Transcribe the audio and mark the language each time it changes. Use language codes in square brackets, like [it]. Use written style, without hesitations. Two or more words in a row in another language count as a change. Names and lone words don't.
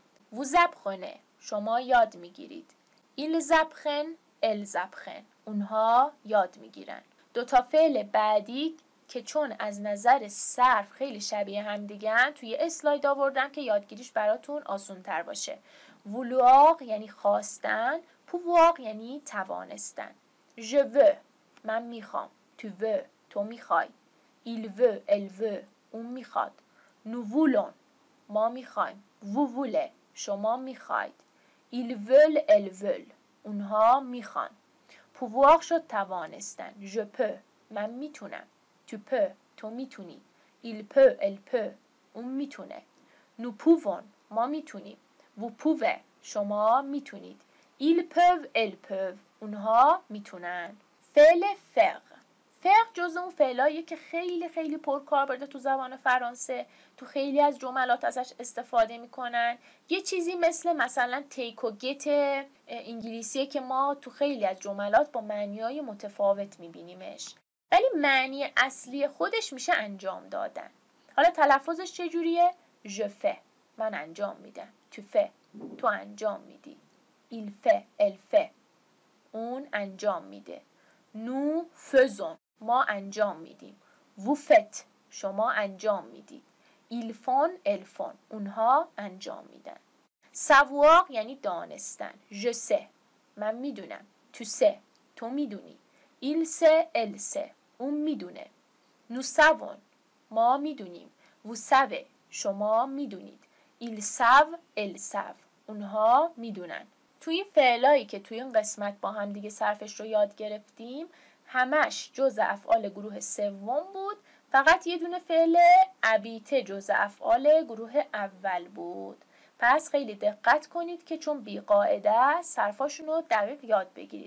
[fa] وو زبخونه، شما یاد میگیرید. ایل زبخن، ال زبخن، اونها یاد میگیرن. دوتا فعل بعدی که چون از نظر صرف خیلی شبیه هم دیگن توی اسلاید آوردم که یادگیریش براتون آسون تر باشه. وولواق یعنی خواستن، پوواق یعنی توانستن. [fr] je veux، [fa] من میخوام. [fr] tu veux، [fa] تو میخوای. [fr] il veut، elle veut، [fa] اون میخواد. [fr] nous voulons، [fa] ما میخوایم. [fr] vous voulez، [fa] شما میخواید. [fr] ils veulent، elles veulent، [fa] اونها میخوان. pouvoir شد توانستن. [fr] je peux، [fa] من میتونم. [fr] tu peux، [fa] تو میتونی. [fr] il peut، elle peut، [fa] اون میتونه. [fr] nous pouvons، [fa] ما میتونیم. [fr] vous pouvez، [fa] شما میتونید. [fr] ils peuvent، elles peuvent، [fa] اونها میتونن. فعل faire، faire جزو اون فعلاییه که خیلی خیلی پرکاربرده تو زبان فرانسه. تو خیلی از جملات ازش استفاده میکنن. یه چیزی مثلا take و get انگلیسیه که ما تو خیلی از جملات با معنی‌های متفاوت میبینیمش، ولی معنی اصلی خودش میشه انجام دادن. حالا تلفظش چجوریه؟ [fr] je fais، [fa] من انجام میدم. [fr] tu fais، [fa] تو انجام میدی. [fr] il fait، elle fait، [fa] اون انجام میده. [fr] nous faisons، [fa] ما انجام میدیم. [fr] vous faites، [fa] شما انجام میدید. [fr] ils font، elles font، [fa] اونها انجام میدن. savoir یعنی دانستن. [fr] je sais، [fa] من میدونم. [fr] tu sais، [fa] تو میدونی. [fr] il sait، elle sait، [fa] اون میدونه. [fr] nous savons، [fa] ما میدونیم. [fr] vous savez، [fa] شما میدونید. [fr] ils savent، elles savent، [fa] اونها میدونن. توی این فعلایی که توی این قسمت با هم دیگه صرفش رو یاد گرفتیم همش جزء افعال گروه سوم بود. فقط یه دونه فعل ابیته جزء افعال گروه اول بود. پس خیلی دقت کنید که چون بی قاعده صرفاشون رو دقیق یاد بگیرید.